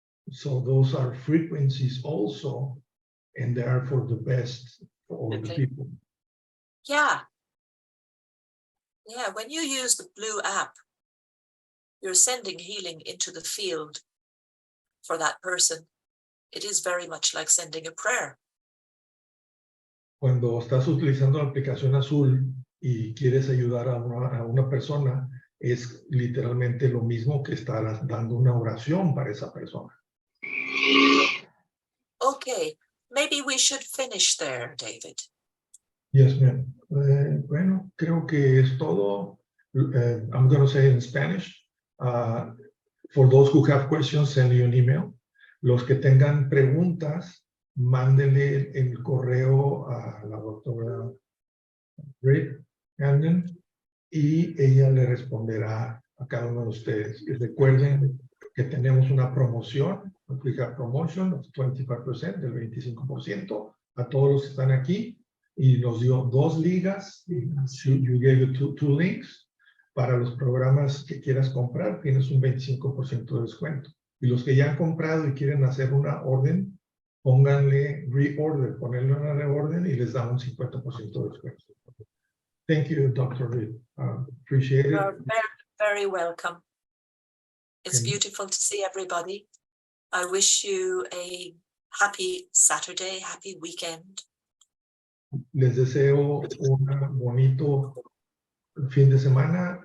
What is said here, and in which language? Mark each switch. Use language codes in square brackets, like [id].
[en] So those are frequencies also, and they are for the best for all the people. Yeah. Yeah, when you use the blue app, you're sending healing into the field for that person. It is very much like sending a prayer. [es] Cuando estás utilizando la aplicación azul y quieres ayudar a una persona, es literalmente lo mismo que estar dando una oración para esa persona. [en] Okay, maybe we should finish there, David. Yes, ma'am. [es] Bueno, creo que es todo. [en] I'm going to say in Spanish. For those who have questions, send me an email. [es] Los que tengan preguntas, mándenle el correo a la doctora Brid Hanlon y ella le responderá a cada uno de ustedes. Y recuerden que tenemos una promoción, [en] we have promotion of 25%, [es] del 25% a todos los que están aquí. Y nos dio 2 ligas, [en] you gave you two links, [es] para los programas que quieras comprar, tienes un 25% de descuento. Y los que ya han comprado y quieren hacer una orden, pónganle reorder, ponerle una reorden y les da un 50% de descuento. [en] Thank you, Dr. Reed. Appreciate it. You're very, very welcome. It's Okay. beautiful to see everybody. I wish you a happy Saturday, happy weekend. [es] Les deseo un bonito fin de semana.